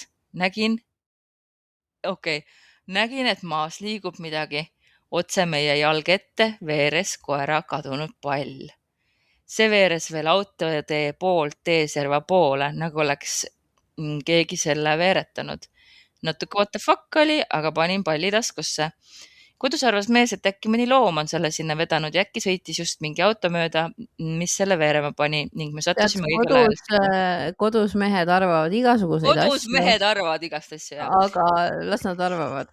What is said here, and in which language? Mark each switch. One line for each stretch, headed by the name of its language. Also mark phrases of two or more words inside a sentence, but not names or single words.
Estonian: Nägin, et maas liigub midagi. Otse meie jalg ette veeres koera kadunud pall. See veeres veel autotee poolt teeserva poole, nagu oleks keegi selle veeretanud. Natuke
English: what the fuck
Estonian: oli, aga panin palli taskusse. Kodus arvas mees, et äkki mõni loom on selle sinna vedanud ja äkki sõitis just mingi auto mööda, mis selle veerema pani ning me sattusime õigel ajal. Kodus mehed arvavad igasuguseid asju. Kodus mehed arvavad igast asju, jah. Aga las nad arvavad.